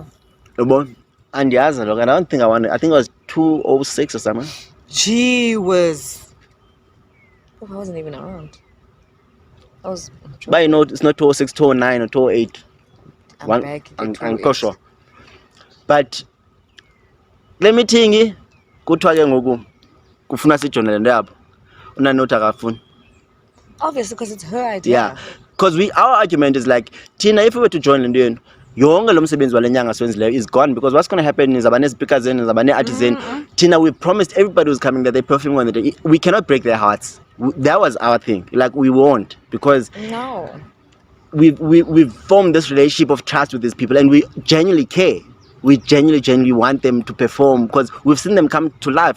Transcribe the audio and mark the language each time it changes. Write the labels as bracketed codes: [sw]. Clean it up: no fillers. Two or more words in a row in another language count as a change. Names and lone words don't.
[en] And yes, look, I don't think I think it was 2006 or something. Gee whiz. I wasn't even around. I was. But you know, it's not 2006, 2009 or 2008. I'm back. I'm sure. But let me tell you, [xh] kuthiwa ke ngoku kufuna sijonele ndabo. [en] Obviously, because it's her idea. Yeah, because our argument is like, Tina, if we were to join Lindian, [xh] yonke lo msebenzi wale nyanga siwenzileyo [en] is gone, because what's going to happen is abane speakers and abane artisan. Tina, we promised everybody who's coming that they perform on the day. We cannot break their hearts. That was our thing. Like, we won't, because no, we've formed this relationship of trust with these people, and we genuinely care. We genuinely want them to perform, because we've seen them come to life.